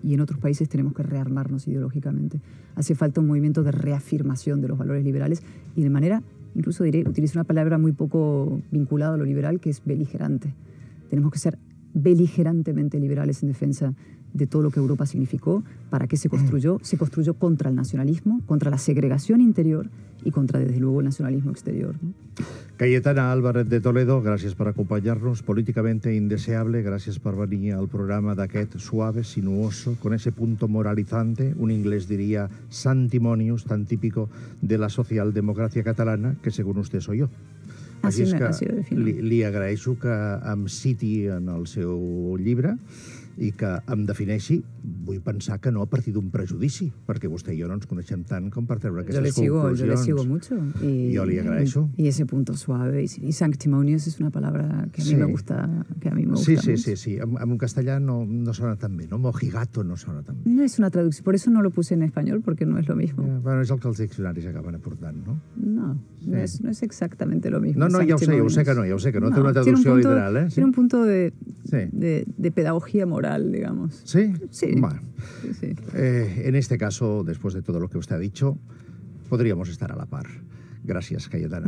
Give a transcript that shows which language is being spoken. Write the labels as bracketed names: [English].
[Spanish] Y en otros países tenemos que rearmarnos ideológicamente. Hace falta un movimiento de reafirmación de los valores liberales y de manera, incluso diré, utilizo una palabra muy poco vinculada a lo liberal, que es beligerante. Tenemos que ser beligerantemente liberales en defensa de todo lo que Europa significó. ¿Para qué se construyó? Se construyó contra el nacionalismo, contra la segregación interior y contra, desde luego, el nacionalismo exterior, ¿no? [Catalan] Cayetana Álvarez de Toledo, gràcies per acompanyar-nos. [Spanish] Políticamente indeseable, [Catalan] gràcies per venir al programa d'aquest [Spanish] suave, sinuoso, con ese punto moralizante, un inglés diría santimonius, tan típico de la socialdemocracia catalana, que según usted soy yo. [Catalan] Així és que li agraeixo que em citi en el seu llibre i que em defineixi, vull pensar que no a partir d'un prejudici, perquè vostè i jo no ens coneixem tant com per treure aquestes conclusions. [Spanish] Yo le sigo mucho. Y yo le agradezco. Y ese punto suave. Y sanctimonious es una palabra que a mí me gusta, Sí. mucho. [Catalan] En castellà no sona tan bé, no? Mojigato no sona tan bé. [Spanish] No es una traducción, por eso no lo puse en español, porque no es lo mismo. [Catalan] Bueno, és el que els diccionaris acaben aportant, no? [Spanish] No es exactamente lo mismo. [Catalan] No, ja ho sé que no, té una traducció literal, ¿eh? [Spanish] Tiene un punto de pedagogía moral, digamos. ¿Sí? Sí. Bueno. Sí. En este caso, después de todo lo que usted ha dicho, podríamos estar a la par. Gracias, Cayetana.